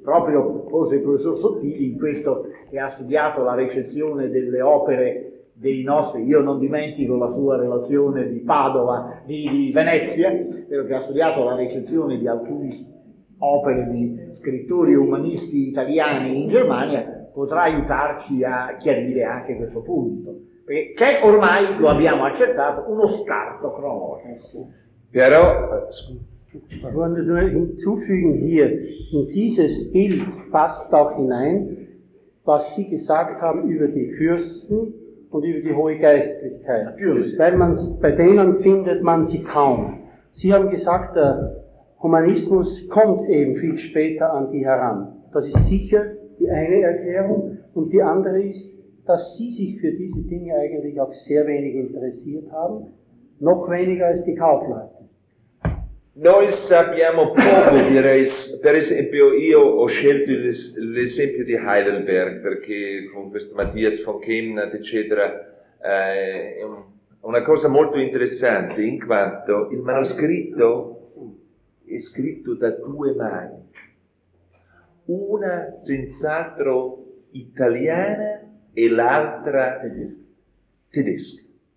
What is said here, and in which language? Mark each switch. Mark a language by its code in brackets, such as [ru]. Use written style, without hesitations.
[it] Proprio forse il professor Sottili, in questo che ha studiato la recensione delle opere dei nostri, io non dimentico la sua relazione di Padova, di Venezia, però che ha studiato la recensione di alcune opere di scrittori umanisti italiani in Germania, potrà aiutarci a chiarire anche questo punto, perché c'è ormai, lo abbiamo accettato, uno scarto cronologico. Però [de] wollen wir hinzufügen hier, in dieses Bild passt auch hinein, was Sie gesagt haben über die Fürsten und über die hohe Geistlichkeit. Weil man's, bei denen findet man sie kaum. Sie haben gesagt, der Humanismus kommt eben viel später an die heran. Das ist sicher die eine Erklärung. Und die andere ist, dass Sie sich für diese Dinge eigentlich auch sehr wenig interessiert haben, noch weniger als die Kaufleute. [it] Noi sappiamo poco, direi, per esempio io ho scelto l'esempio di Heidelberg perché con questo Matthias von Chemnitz eccetera è una cosa molto interessante in quanto il manoscritto è scritto da due mani, una senz'altro italiana e l'altra tedesca.